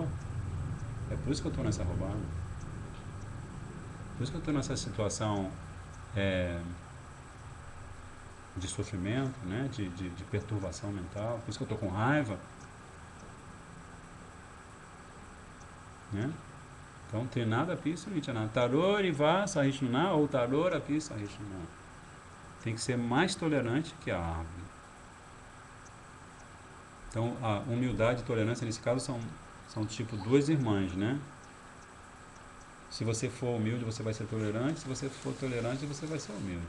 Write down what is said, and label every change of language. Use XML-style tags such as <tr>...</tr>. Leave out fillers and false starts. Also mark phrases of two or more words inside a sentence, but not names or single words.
<pt>É por isso que eu estou nessa roubada. Por isso que eu estou nessa situação de sofrimento, né? de perturbação mental. Por isso que eu estou com raiva. Né? Então,</pt> <sa>Trinada Pisa Nityana. Taror Iva Sahishnuna ou Taror Api Sahishnuna.</sa> <pt>Tem que ser mais tolerante que a árvore. Então, a humildade e tolerância, nesse caso, são tipo 2 irmãs, né? Se você for humilde, você vai ser tolerante. Se você for tolerante, você vai ser humilde.</pt>